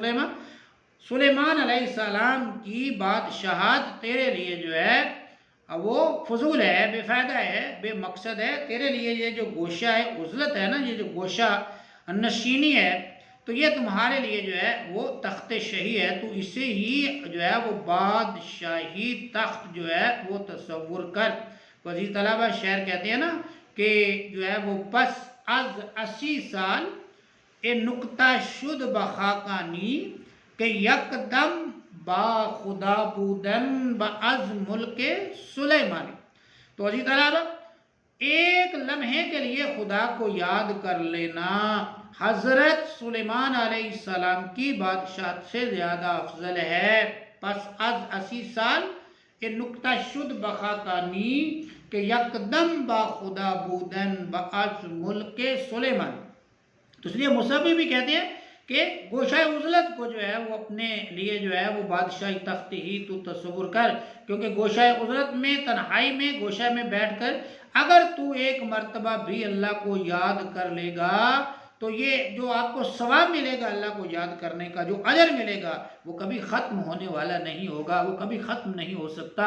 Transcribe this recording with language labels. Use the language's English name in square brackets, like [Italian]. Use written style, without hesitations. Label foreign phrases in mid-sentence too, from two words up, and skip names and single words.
[Urdu] سلیمان علیہ السلام کی بادشاہت تیرے لیے جو ہے وہ فضول ہے، بے فائدہ ہے، بے مقصد ہے، تیرے لیے یہ جو گوشہ ہے عزلت ہے نا، یہ جو گوشہ نشینی ہے، تو یہ تمہارے لیے جو ہے وہ تخت شہی ہے، تو اسے ہی جو ہے وہ بادشاہی تخت جو ہے وہ تصور کر۔ عزیز طلبہ، شاعر کہتے ہیں نا کہ جو ہے وہ [Persian] پس از 80 سال اے نکتہ شد بخاکانی کہ یک دم با خدا بودن با از ملک سلیمانی۔ [Urdu] تو عزیز طلبہ، ایک لمحے کے لیے خدا کو یاد کر لینا حضرت سلیمان علیہ السلام کی بادشاہت سے زیادہ افضل ہے۔ [Persian] پس از 80 سال کہ نکتہ شد بخاکانی کہ یکدم با خدا بودن باش ملک سلیمان. [Urdu] تو اس لیے مصحفی بھی کہتے ہیں کہ گوشہ عزلت کو جو ہے وہ اپنے لیے جو ہے وہ بادشاہی تخت ہی تو تصور کر، کیونکہ گوشہ عزلت میں تنہائی میں گوشہ میں بیٹھ کر اگر تو ایک مرتبہ بھی اللہ کو یاد کر لے گا تو یہ جو آپ کو ثواب ملے گا اللہ کو یاد کرنے کا، جو اجر ملے گا وہ کبھی ختم ہونے والا نہیں ہوگا، وہ کبھی ختم نہیں ہو سکتا.